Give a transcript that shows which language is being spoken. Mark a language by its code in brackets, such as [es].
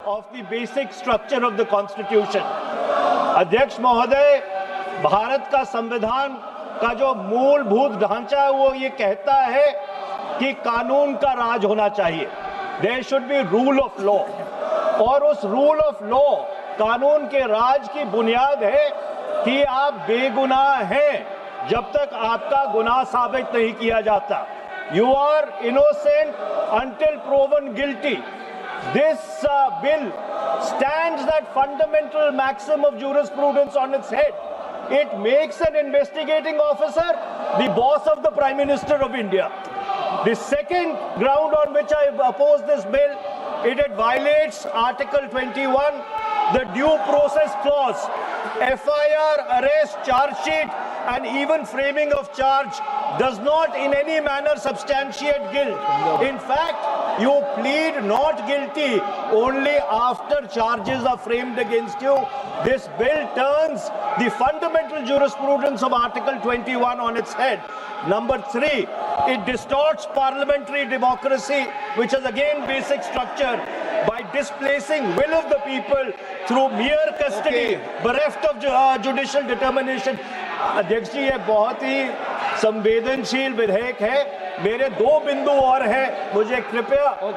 [en] of the basic structure of the Constitution. [hi] अध्यक्ष महोदय, भारत का संविधान का जो मूलभूत ढांचा है वो ये कहता है कि कानून का राज होना चाहिए. [en] There should be rule of law. [hi] और उस रूल ऑफ लॉ, कानून के राज की बुनियाद है कि आप बेगुनाह हैं जब तक आपका गुनाह साबित नहीं किया जाता. [en] You are innocent until proven guilty. This bill stands that fundamental maxim of jurisprudence on its head. It makes an investigating officer the boss of the Prime Minister of India. The second ground on which I oppose this bill, it violates Article 21, the due process clause. FIR, arrest, charge sheet, and even framing of charge does not in any manner substantiate guilt. In fact, you plead not guilty only after charges are framed against you. This bill turns the fundamental jurisprudence of Article 21 on its head. Number 3, it distorts parliamentary democracy, which is again basic structure, by displacing will of the people through mere custody, bereft of judicial determination. [hi] अध्यक्ष जी, ये बहुत ही संवेदनशील विधेयक है. मेरे 2 बिंदु और हैं, मुझे कृपया.